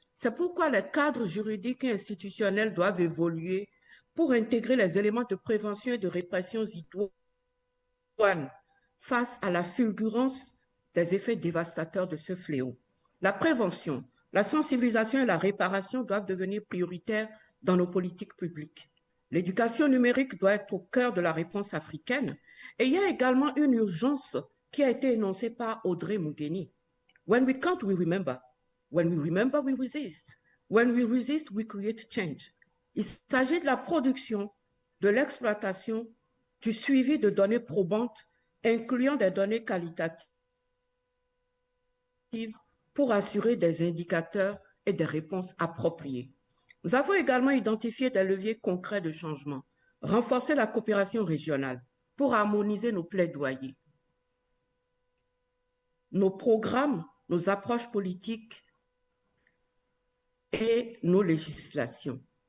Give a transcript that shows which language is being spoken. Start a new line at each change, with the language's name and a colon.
French: C'est pourquoi les cadres juridiques et institutionnels doivent évoluer pour intégrer les éléments de prévention et de répression idoines face à la fulgurance des effets dévastateurs de ce fléau. La prévention, la sensibilisation et la réparation doivent devenir prioritaires dans nos politiques publiques. L'éducation numérique doit être au cœur de la réponse africaine et il y a également une urgence qui a été énoncée par Audrey Mugeni.
English: When we can't, we remember. When we remember, we resist. When we resist, we create change.
French: Il s'agit de la production, de l'exploitation, du suivi de données probantes, incluant des données qualitatives pour assurer des indicateurs et des réponses appropriées. Nous avons également identifié des leviers concrets de changement, renforcer la coopération régionale pour harmoniser nos plaidoyers, nos programmes, nos approches politiques et nos législations.